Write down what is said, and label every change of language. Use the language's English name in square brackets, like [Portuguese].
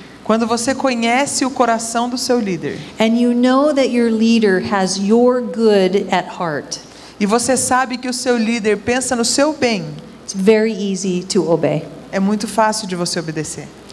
[Portuguese] Quando você conhece o coração do seu líder, [English] and you know that your leader has your good at heart, [Portuguese] e você sabe que o seu líder pensa no seu bem, [English] it's very easy to obey. [Portuguese] é muito fácil de você obedecer.